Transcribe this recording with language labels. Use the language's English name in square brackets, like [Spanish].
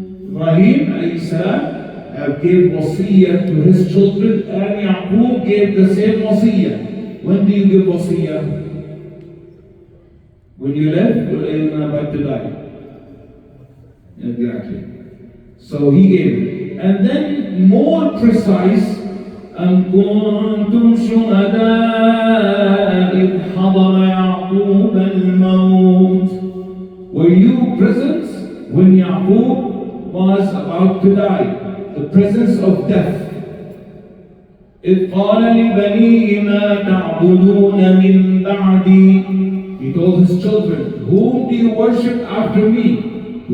[English] Ibrahim alayhi salam gave wasiyah to his children, and Yaqub gave the same wasiyah. When do you give wasiyah? When you live or when you're about to die? Exactly. So he gave it. And then more precise, [Arabic] أَمْ كُنْتُمْ شُهَدَاءَ إِذْ حَضَرَ يَعْقُوبَ الْمَوْتِ. [English] Were you present when Yaqub was about to die? The presence of death. [Arabic] إِذْ قَالَ لِبَنِيهِ مَا تَعْبُدُونَ مِنْ بَعْدِي. [English] He told his children, whom do you worship after me?